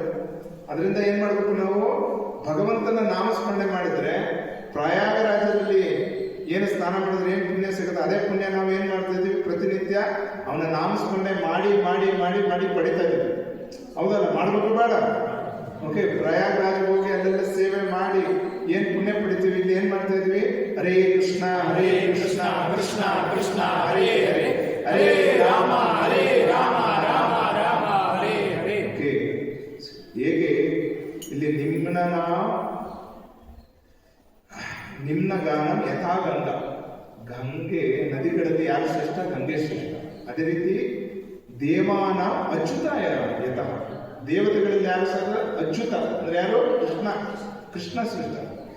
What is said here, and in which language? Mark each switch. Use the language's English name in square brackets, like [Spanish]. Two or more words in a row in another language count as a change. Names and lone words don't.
[Kannada] ಅದರಿಂದ ಏನ್ ಮಾಡ್ಬೇಕು, ನಾವು ಭಗವಂತನ ನಾಮಸ್ಮರಣೆ ಮಾಡಿದ್ರೆ ಪ್ರಯಾಗರಾಜದಲ್ಲಿ ಏನು ಸ್ನಾನ ಮಾಡಿದ್ರೆ ಏನು ಪುಣ್ಯ ಸಿಗುತ್ತೆ, ಅದೇ ಪುಣ್ಯ ನಾವು ಏನ್ ಮಾಡ್ತಾ ಇದೀವಿ, ಪ್ರತಿನಿತ್ಯ ಅವನ ನಾಮಸ್ಮರಣೆ ಮಾಡಿ ಮಾಡಿ ಮಾಡಿ ಮಾಡಿ ಪಡಿತಾ ಇದೀವಿ. ಹೌದಲ್ಲ, ಮಾಡ್ಬೇಕು ಬೇಡ? ಓಕೆ, ಪ್ರಯಾಗರಾಜ್ ಹೋಗಿ ಅಲ್ಲೆಲ್ಲ ಸೇವೆ ಮಾಡಿ ಏನ್ ಪುಣ್ಯ ಪಡಿತೀವಿ. ಇಲ್ಲಿ ಏನ್ ಮಾಡ್ತಾ ಇದ್ವಿ, [Sanskrit] ಹರೇ ಕೃಷ್ಣ ಹರೇ ಕೃಷ್ಣ ಕೃಷ್ಣ ಕೃಷ್ಣ ಹರೇ ಹರೇ ಹರೇ ರಾಮ ಹರೇ ರಾಮ ರಾಮ ರಾಮ ಹರೇ ಹರೇ. ಓಕೆ, [Kannada] ಹೇಗೆ ಇಲ್ಲಿ [Sanskrit] ನಿಮ್ನ ಗಾನಂ ಯಥಾ ಗಂಗಾ. [Kannada] ಗಂಗೆ ನದಿಗಳಲ್ಲಿ ಯಾರು ಶ್ರೇಷ್ಠ, ಗಂಗೆ ಶ್ರೇಷ್ಠ. ಅದೇ ರೀತಿ [Sanskrit] ದೇವಾನ ಅಚ್ಯುತ ಯತಃ, [Kannada] ದೇವತೆಗಳಲ್ಲಿ ಯಾರು ಸಹ ಅಚ್ಯುತ ಅಂದ್ರೆ ಯಾರು, ಕೃಷ್ಣ ಶ್ರೇಷ್ಠ.